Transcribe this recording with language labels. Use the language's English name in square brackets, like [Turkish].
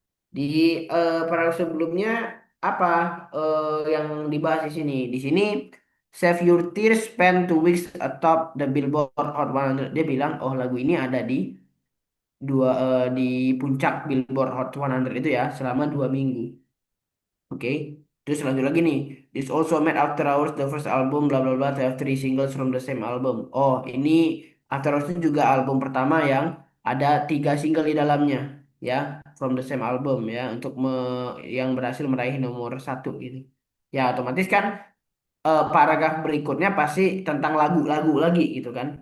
[Indonesian] Di paragraf sebelumnya apa yang dibahas di sini? Di sini [English] Save Your Tears spend 2 weeks atop the Billboard Hot 100. [Indonesian] Dia bilang, oh lagu ini ada di puncak Billboard Hot 100 itu ya selama 2 minggu. Oke. Terus lanjut lagi nih. [English] This also made After Hours the first album bla bla bla to have 3 singles from the same album. [Indonesian] Oh, ini After Hours itu juga album pertama yang ada 3 single di dalamnya, ya, [English] from the same album [Indonesian] ya, untuk yang berhasil meraih nomor 1 gitu. Ya, otomatis kan paragraf berikutnya pasti tentang lagu-lagu lagi gitu kan.